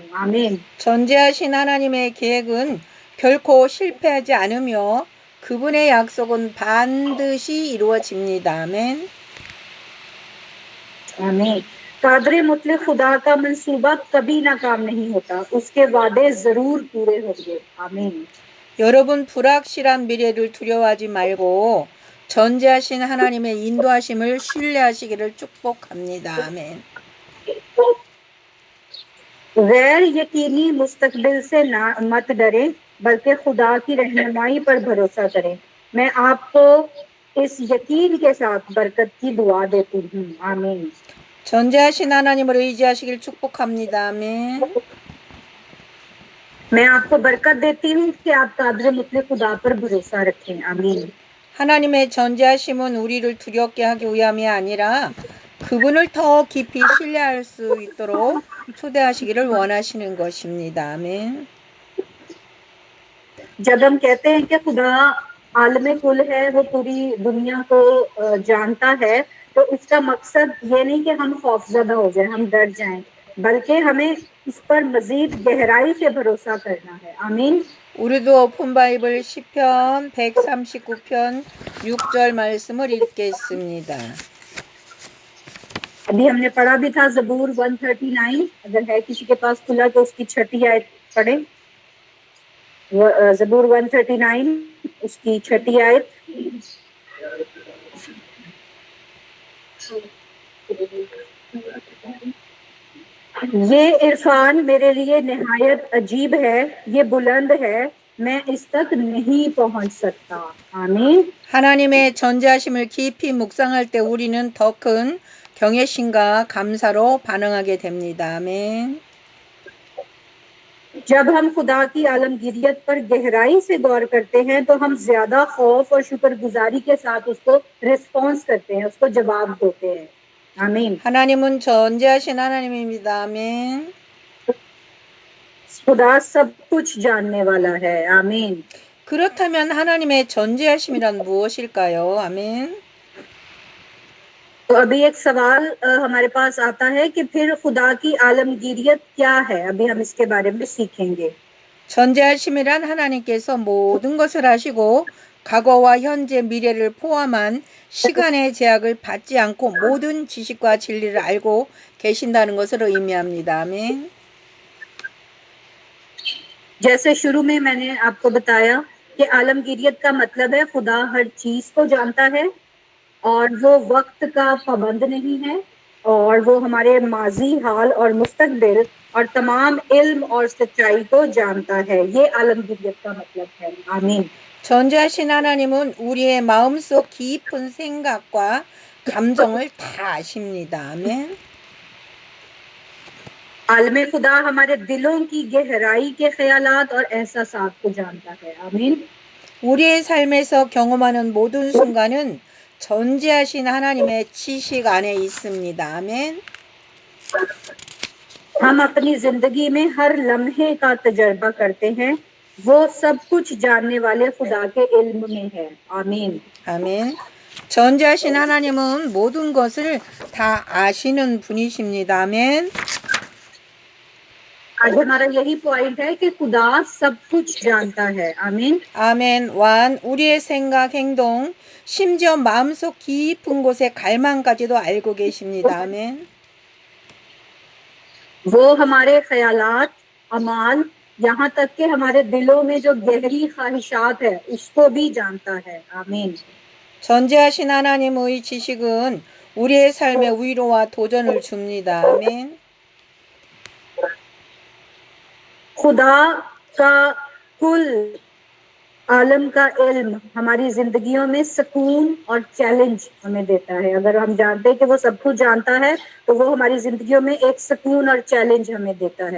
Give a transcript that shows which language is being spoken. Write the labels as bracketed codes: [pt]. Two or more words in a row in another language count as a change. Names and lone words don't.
[ur] आमीन। [ko] 전지하신 하나님의 계획은 결코 실패하지 않으며 그분의 약속은 반드시 이루어집니다. 아멘. [ur] आमीन। قادرِ مطلق خدا کا منصوبہ کبھی ناکام نہیں ہوتا، اس کے وعدے ضرور پورے ہوں گے. आमीन। [ko] 여러분 불확실한 미래를 두려워하지 말고 전지하신 하나님의 인도하심을 신뢰하시기를 축복합니다. 아멘. [ur] غیر یقینی مستقبل سے مت ڈریں، بلکہ خدا کی رہنمائی پر بھروسہ کریں. میں آپ کو اس یقین کے ساتھ برکت کی دعا دیتی ہوں. आमीन। [ko] 전지하신 하나님을 의지하시길 축복합니다. 아멘. [ur] میں آپ کو برکت دیتی ہوں کہ آپ قادر مطلق خدا پر بھروسہ رکھیں. आमीन। [ko] 하나님의 전지하심은 우리를 두렵게 하기 위함이 아니라 그분을 더 깊이 신뢰할 수 있도록 초대하시기를 원하시는 것입니다. 아멘. [ur] جب ہم کہتے ہیں کہ خدا عالم کل ہے، وہ پوری دنیا کو جانتا ہے، تو اس کا مقصد یہ نہیں کہ ہم خوفزدہ ہو جائیں، ہم ڈر جائیں، بلکہ ہمیں اس پر مزید گہرائی سے بھروسہ کرنا ہے. आमीन। [ko] 우리도 오픈 바이블 시편 139편 6절 말씀을 읽겠습니다. [ur] ابھی ہم نے پڑھا بھی تھا زبور 139، اگر ہے کسی کے پاس کھلا تو اس کی چھٹی آیت پڑھے. زبور 139 اس کی چھٹی آیت. یہ عرفان میرے لیے نہایت عجیب ہے، یہ بلند ہے، میں اس تک نہیں پہنچ سکتا. आमीन। [ko] 하나님의 전지하심을 깊이 묵상할 때 우리는 더 큰 경외심과 감사로 반응하게 됩니다. 아멘. [ur] جب ہم خدا کی عالمگیریت پر گہرائی سے غور کرتے ہیں تو ہم زیادہ خوف اور شکرگزاری کے ساتھ اس کو ریسپانس کرتے ہیں، اس کو جواب دیتے ہیں. आमीन। [ko] 하나님은 전지하신 하나님입니다. 아멘. [ur] خدا سب کچھ جاننے والا ہے. आमीन। [ko] 그렇다면 하나님의 전지하심이란 무엇일까요? 아멘. [ur] تو ابھی ایک سوال ہمارے پاس آتا ہے کہ پھر خدا کی عالمگیریت کیا ہے. ابھی ہم اس کے بارے میں سیکھیں گے. [ko] 전지하심이란 하나님께서 모든 것을 아시고 과거와 현재 미래를 포함한 시간의 제약을 받지 않고 모든 지식과 진리를 알고 계신다는 것을 의미합니다. 아멘. [ur] جیسے شروع میں میں نے آپ کو بتایا کہ عالمگیریت کا مطلب ہے خدا ہر چیز کو جانتا ہے اور وہ وقت کا پابند نہیں ہے اور وہ ہمارے ماضی، حال اور مستقبل اور تمام علم اور سچائی کو جانتا ہے. یہ عالمگیریت کا مطلب ہے۔ آمین. [ko] 전지하신 하나님은 우리의 마음속 깊은 생각과 감정을 다 아십니다. 아멘. [ur] عالم خدا ہمارے دلوں کی گہرائی کے خیالات اور احساسات کو جانتا ہے. आमीन। [ko] 우리의 삶에서 경험하는 모든 순간은 전지하신 하나님의 지식 안에 있습니다. 아멘. [ur] ہم اپنی زندگی میں ہر لمحے کا تجربہ کرتے ہیں، وہ سب کچھ جاننے والے خدا کے علم میں ہے. आमीन। [ko] 아멘. 전지하신 하나님은 모든 것을 다 아시는 분이십니다. 아멘. [ur] آج ہمارا یہی پوائنٹ ہے کہ خدا سب کچھ جانتا ہے. आमीन। [ko] 아멘. 완 우리의 생각, 행동, 심지어 마음속 깊은 곳의 갈망까지도 알고 계십니다. 아멘. [ur] وہ ہمارے خیالات، اعمال، یہاں تک کہ ہمارے دلوں میں جو گہری خواہشات ہے اس کو بھی جانتا ہے. आमीन। [ko] 전지하신 하나님의 지식은 우리의 삶에 위로와 도전을 줍니다. 아멘. [ur] خدا کا کل عالم کا علم ہماری زندگیوں میں سکون اور چیلنج ہمیں دیتا ہے. اگر ہم جانتے ہیں کہ وہ سب کچھ جانتا ہے تو وہ ہماری زندگیوں میں ایک سکون اور چیلنج ہمیں دیتا ہے.